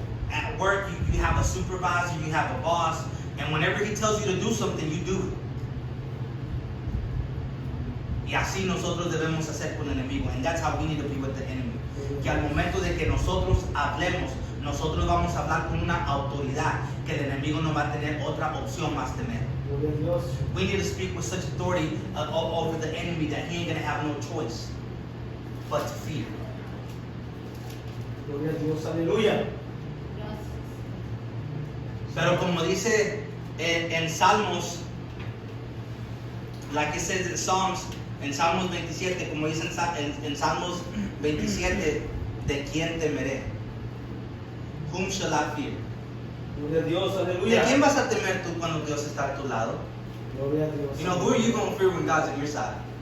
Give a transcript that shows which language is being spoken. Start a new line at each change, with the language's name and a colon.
English: At work you have a supervisor, you have a boss, and whenever he tells you to do something, you do it.
Spanish: Y así nosotros debemos hacer con el enemigo.
English: And that's how we need to be with the enemy.
Spanish: Que al momento de que nosotros hablemos, nosotros vamos a hablar con una autoridad que el enemigo no va a tener otra opción más tener.
English: We need to speak with such authority over the enemy that he ain't going to have no choice but to fear.
Spanish: Gloria a Dios, aleluya. Pero como dice en Salmos,
English: like it says in Psalms,
Spanish: en Salmos 27, como dice en Salmos 27, ¿de quién temeré?
English: Whom shall I fear?
Spanish: Gloria a Dios, ¿De aleluya. quién vas a temer tú cuando Dios está a tu lado? Gloria a Dios.
English: You know, who are you going to fear when God's on your side?